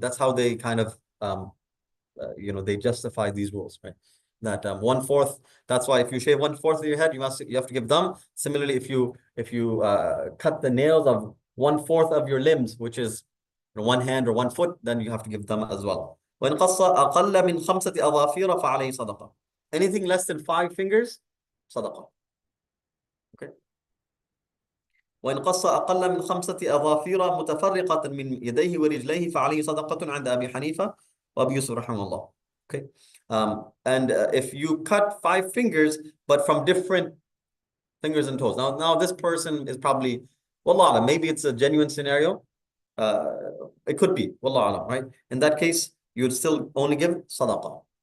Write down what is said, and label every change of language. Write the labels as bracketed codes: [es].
[en] That's how they kind of they justify these rules, right? That 1/4. That's why if you shave 1/4 of your head, you have to give them. Similarly, if you cut the nails of 1/4 of your limbs, which is one hand or 1 foot, then you have to give them as well. [ar] وإن قص أقل من 5 أظافير فعليه صدقة. [en] Anything less than 5 fingers, صدقة. Okay. [ar] وإن قص أقل من 5 أظافير متفرقة من يديه ورجليه فعليه صدقة عند أبي حنيفة وأبي يوسف رحمه الله. [en] Okay. And if you cut 5 fingers, but from different fingers and toes. Now this person is probably, wallah alam, maybe it's a genuine scenario. It could be, wallah alam, right? In that case, you'd still only give sadaqah.